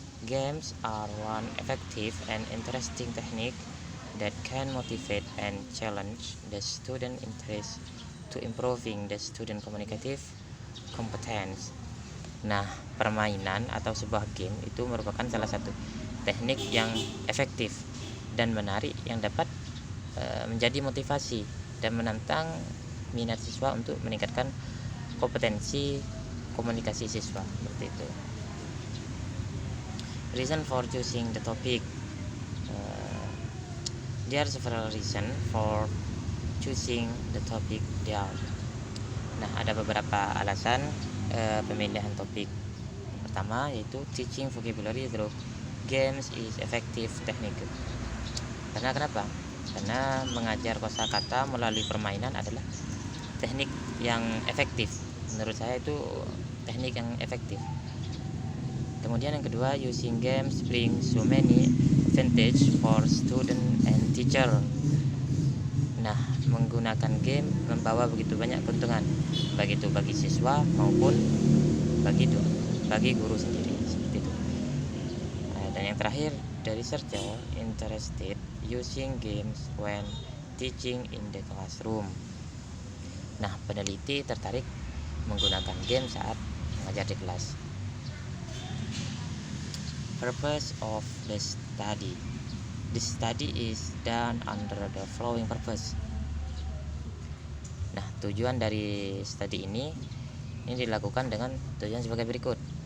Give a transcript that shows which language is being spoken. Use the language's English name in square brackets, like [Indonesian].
[English] Games are one effective and interesting technique that can motivate and challenge the student interest to improving the student communicative competence. [Indonesian] Nah, permainan atau sebuah game itu merupakan salah satu teknik yang efektif dan menarik yang dapat menjadi motivasi dan menantang minat siswa untuk meningkatkan kompetensi komunikasi siswa, seperti itu. [English] Reason for choosing the topic: there are several reasons for choosing the topic there. [Indonesian] Nah, ada beberapa alasan pemilihan topik. Pertama yaitu [English] teaching vocabulary through games is effective technique. [Indonesian] Karena kenapa? Karena mengajar kosakata melalui permainan adalah teknik yang efektif. Menurut saya itu teknik yang efektif. Kemudian yang kedua, [English] using games bring so many advantage for student and teacher. [Indonesian] Nah, menggunakan game membawa begitu banyak keuntungan, baik itu bagi siswa maupun bagi guru sendiri, seperti itu. Dan yang terakhir, [English] the researcher interested using games when teaching in the classroom. [Indonesian] Nah, peneliti tertarik menggunakan game saat mengajar di kelas. [English] Purpose of the study: the study is done under the following purpose. [Indonesian] Nah, tujuan dari studi ini dilakukan dengan tujuan sebagai berikut.